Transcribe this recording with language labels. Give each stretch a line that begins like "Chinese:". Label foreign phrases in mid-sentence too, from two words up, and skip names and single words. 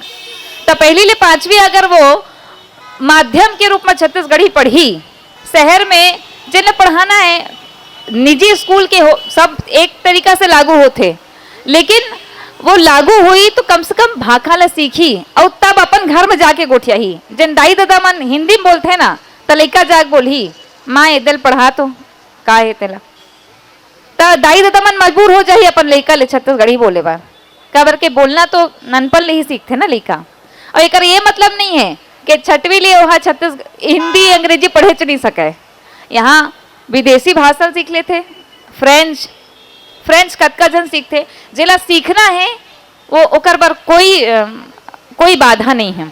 Chhattisgarhi: तो 1ली ले 5वीं अगर वो माध्यम के रूप में छत्तीसगढ़ी पढ़ी, शहर में जिन्हें पढ़ाना है निजी स्कूल के हो सब एक तरीका से लागू होते, लेकिन वो लागू हुई तो कम से कम भाखा ला सीखी और तब अपन घर में जाके गोठिया ही जन दाई दादा मन हिंदी में बोलते ना तो लइका जाग बोली माँ एदल पढ़ा तो का है तेला तो दाई दादा मन मजबूर हो जाही अपन लइका ले छत्तीसगढ़ी बोले बार काबर के बोलना तो ननपन ले ही सीखते ना लइका। और एक ये मतलब नहीं है कि छठवीं ले वहाँ छत्तीस हिंदी अंग्रेजी पढ़े च नहीं सके, यहाँ विदेशी भाषा सीख लेते, फ्रेंच कतका जन सीखते, जेला सीखना है वो ओकर बर कोई बाधा नहीं है।